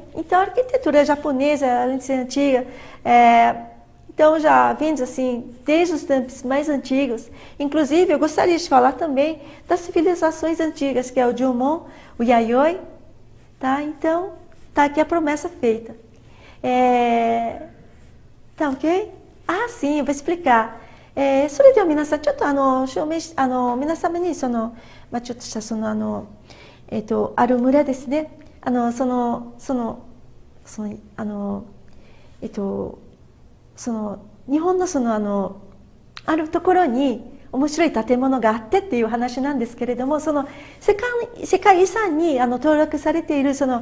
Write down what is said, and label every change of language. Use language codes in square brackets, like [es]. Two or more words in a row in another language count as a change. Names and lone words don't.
[pt] Então, a arquitetura japonesa, além de ser antiga, então já vem assim, desde os tempos mais antigos. Inclusive, eu gostaria de falar também das civilizações antigas, que é o Jomon, o Yayoi. Tá? Então, tá aqui a promessa feita. Tá ok? Ah, sim, eu vou explicar. [ja] それでは皆さん、ちょっと皆様にちょっとしたある村ですね。そ日本のあるところに面白い建物があってっていう話なんですけれども、世界遺産に登録されている